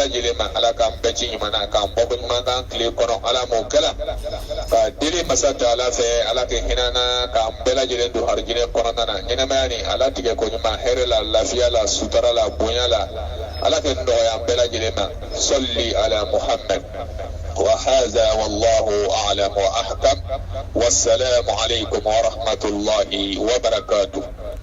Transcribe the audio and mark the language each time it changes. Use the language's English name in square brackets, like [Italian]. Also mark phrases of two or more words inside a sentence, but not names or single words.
[Bambara] lajɛlen ma ala k'an bɛɛ ci ɲuman na k'an bɔ ɲuman kan tile kɔnɔ ala m'o kɛla ka deli masa taala fɛ ala ka hinɛ na k'an bɛɛ lajɛlen don harijinɛ kɔnɔna na ɲɛnɛmaya ni ala tigɛ ko ɲuman hɛrɛ la lafiya la sutara la bonya la ala ka nɔgɔya an bɛɛ lajɛlen ma [Arabic] صل على محمد وهذا والله أعلم وأحكم والسلام عليكم ورحمة الله وبركاته